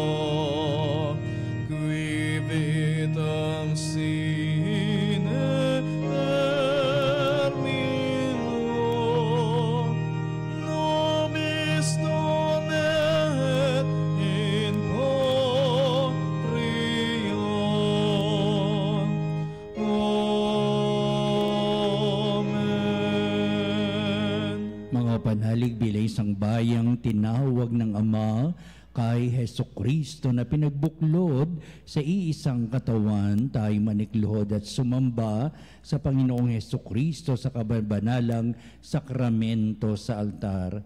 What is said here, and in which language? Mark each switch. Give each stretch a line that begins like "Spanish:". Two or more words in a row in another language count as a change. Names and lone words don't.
Latin: qui vitam sine termino, nobis donet in patria. Amen.
Filipino: Mga panalig bilay isang bayang tinawag ng Ama kay Hesukristo na pinagbuklod sa iisang katawan, tayo manikluhod at sumamba sa Panginoong Hesukristo sa kabanalang sakramento sa altar.